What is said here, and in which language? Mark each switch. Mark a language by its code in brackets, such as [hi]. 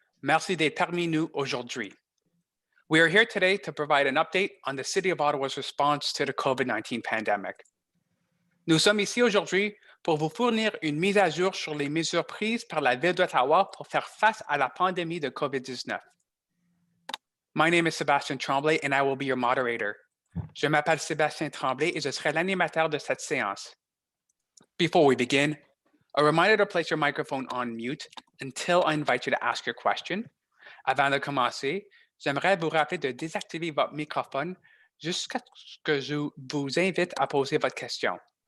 [fr] Merci d'être parmi nous aujourd'hui. [en] We are here today to provide an update on the City of Ottawa's response to the COVID-19 pandemic. [fr] Nous sommes ici aujourd'hui pour vous fournir une mise à jour sur les mesures prises par la Ville d'Ottawa pour faire face à la pandémie de COVID-19. [en] My name is Sébastien Tremblay and I will be your moderator. [fr] Je m'appelle Sébastien Tremblay et je serai l'animateur de cette séance. [en] Before we begin, a reminder to place your microphone on mute until I invite you to ask your question. [fr] Avant de commencer, j'aimerais vous rappeler de désactiver votre microphone jusqu'à ce que je vous invite à poser votre question.